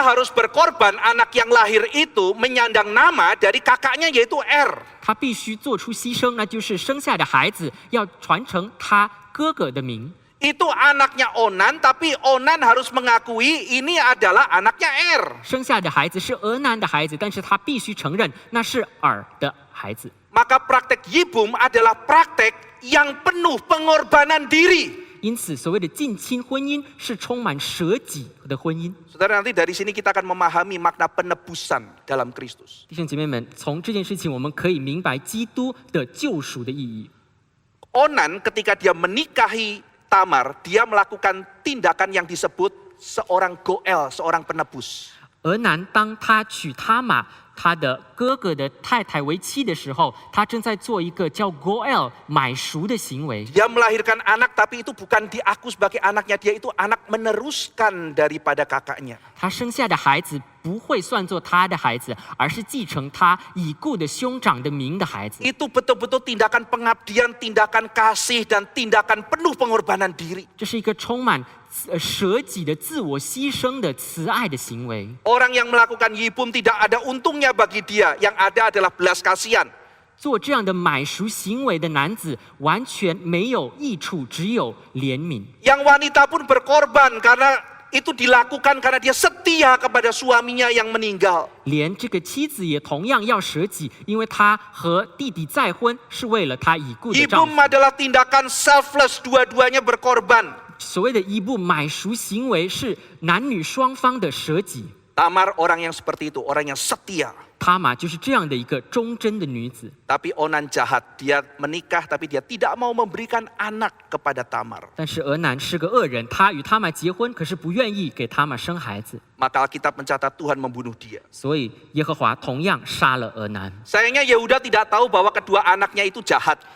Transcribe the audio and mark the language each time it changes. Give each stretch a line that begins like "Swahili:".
Indonesian: Dia harus berkorban anak yang lahir itu menyandang nama dari kakaknya yaitu
Chinese: 他必须做出牺牲，那就是生下的孩子要传承他哥哥的名。
Indonesian: Itu anaknya Onan, tapi Onan harus mengakui ini adalah anaknya
Chinese: 生下的孩子是俄南的孩子，但是他必须承认那是尔的孩子。
Indonesian: Maka praktek Yibum adalah praktek yang penuh pengorbanan diri.
Chinese: 因此，所谓的近亲婚姻是充满舍己的婚姻。
Indonesian: Saudara, nanti dari sini kita akan memahami makna penebusan dalam Kristus.
Chinese: 弟兄姐妹们，从这件事情我们可以明白基督的救赎的意义。
Indonesian: Onan ketika dia menikahi Tamar, dia melakukan tindakan yang disebut seorang Goel, seorang penebus.
Chinese: 俄南当他娶他玛他的哥哥的太太为妻的时候，他正在做一个叫 Goel 买赎的行为。
Indonesian: Dia melahirkan anak, tapi itu bukan diaku sebagai anaknya, dia itu anak meneruskan daripada kakaknya.
Chinese: 他生下的孩子不会算作他的孩子，而是继承他已故的兄长的名的孩子。
Indonesian: Itu betul-betul tindakan pengabdian, tindakan kasih, dan tindakan penuh pengorbanan diri.
Chinese: 这是一个充满舍己的自我牺牲的慈爱的行为。
Indonesian: Orang yang melakukan yibum tidak ada untungnya bagi dia, yang ada adalah belas kasihan.
Chinese: 做这样的买赎行为的男子完全没有益处，只有怜悯。
Indonesian: Yang wanita pun berkorban karena itu dilakukan karena dia setia kepada suaminya yang meninggal.
Chinese: 连这个妻子也同样要舍己，因为她和弟弟再婚是为了她已故的丈夫。
Indonesian: adalah tindakan selfless, dua-duanya berkorban.
Chinese: 所谓的一步买赎行为是男女双方的舍己。
Indonesian: Tamar orang yang seperti itu, orang yang setia.
Chinese: 他玛就是这样的一个忠贞的女子。
Indonesian: Tapi Onan jahat, dia menikah tapi dia tidak mau memberikan anak kepada Tamar.
Chinese: 但是俄南是个恶人，他与他玛结婚，可是不愿意给他玛生孩子，
Indonesian: Maka Alkitab mencatat Tuhan membunuh dia.
Chinese: 所以耶和华同样杀了俄南。
Indonesian: Sayangnya Yehuda tidak tahu bahwa kedua anaknya itu jahat.